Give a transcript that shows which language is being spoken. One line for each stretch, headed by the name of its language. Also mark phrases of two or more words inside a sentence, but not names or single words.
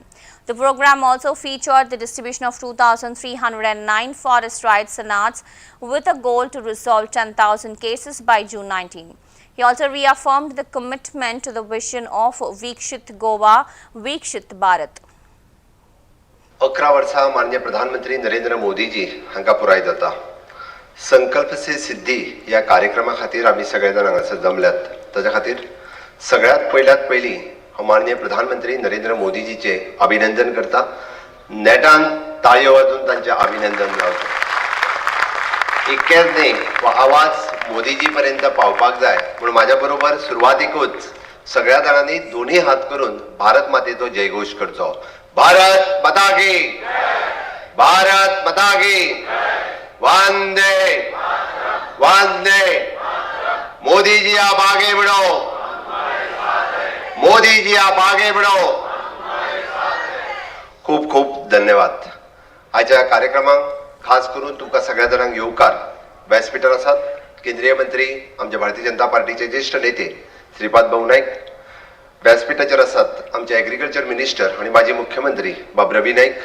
English: The program also featured the distribution of 2,309 forest rights sanats with a goal to resolve 10,000 cases by June 19. He also reaffirmed the commitment to the vision of Vikshit Goa, Vikshit Bharat.
Konkani: 11 वर्सां माननीय प्रधानमंत्री नरेंद्र मोदीजी हांका पुराय जाता. संकल्प से सिद्धी या कार्यक्रमा खातीर आमी सगळे जाण हांगासर जमल्यात. ताच्या खातीर सगळ्यात पयली हांव माननीय प्रधानमंत्री नरेंद्र मोदीजीचे अभिनंदन करता. नेटान ताळयो वाजून तांचे अभिनंदन जावचें. इतकेंच न्ही, हो आवाज मोदीजी पर्यंत पावपाक जाय म्हणून म्हाज्या बरोबर सुरवातीकूच सगळ्या जाणांनी दोन्ही हात करून भारत मातेचो जयघोष करचो.
Hindi: भारत माता की, भारत माता की, वंदे वंदे. मोदी जी आप आगे बढ़ो, मोदी जी आप आगे बढ़ो.
Konkani: खूप खूप धन्यवाद. आजच्या कार्यक्रमाक खास करून तुमकां सगळ्या जाणांक येवकार. व्यासपीठार आसात केंद्रीय मंत्री, आमच्या भारतीय जनता पार्टीचे ज्येष्ठ नेते श्रीपाद भाऊ नाईक. व्यासपीठाचेर आसात आमचे
English: agriculture minister
Konkani: आणि माजी मुख्यमंत्री बाब रवी नाईक.